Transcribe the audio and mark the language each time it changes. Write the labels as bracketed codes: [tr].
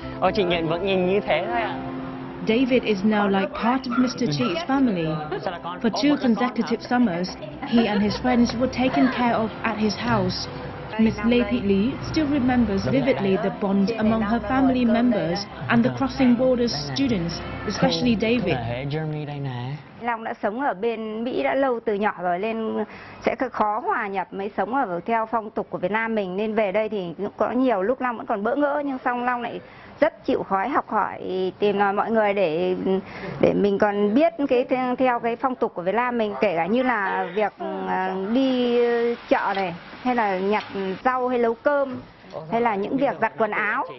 [vi] Ồ, chị vẫn nhìn như thế thôi ạ. [en] David is now like part of Mr. Chi's family. For 2 consecutive summers, he and his friends were taken care of at his house. Miss Lê Thị Lý still remembers vividly the bond among her family members and the crossing borders students, especially David. [vi] Long đã sống ở bên Mỹ đã lâu từ nhỏ rồi nên sẽ khó hòa nhập mới sống ở theo phong tục của Việt Nam mình, nên về đây thì có nhiều lúc Long vẫn còn bỡ ngỡ, nhưng xong Long lại rất chịu khó học hỏi, tìm mọi người để mình còn biết theo cái phong tục của Việt Nam mình, kể cả như là việc đi chợ này, hay là nhặt rau hay nấu cơm, hay là những việc giặt quần áo.